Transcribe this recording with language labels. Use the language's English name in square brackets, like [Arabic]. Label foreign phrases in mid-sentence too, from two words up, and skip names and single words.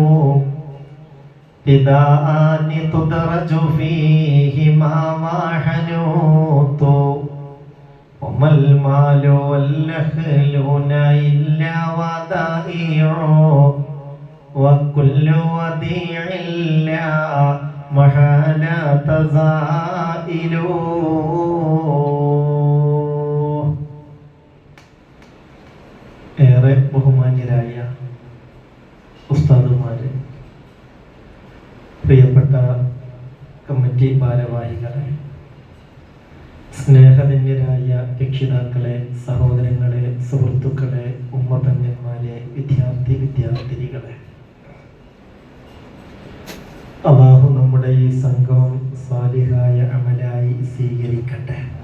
[Arabic] بداءان تدرج فيهما ما حنوت وما المال والأهلون إلا ودائع وكل وديع لا محالة زائل. [Malayalam] ഏറെ ബഹുമാന്യരായ ഉസ്താദുമാരെ, പ്രിയപ്പെട്ട കമ്മിറ്റി ഭാരവാഹികളെ, സ്നേഹധന്യരായ രക്ഷിതാക്കളെ, സഹോദരങ്ങളെ, സുഹൃത്തുക്കളെ, ഉമ്മതന്യന്മാരെ, വിദ്യാർത്ഥിനികളെ, അല്ലാഹു നമ്മുടെ ഈ സംഗമം സാലിഹായ അമലായി സ്വീകരിക്കട്ടെ.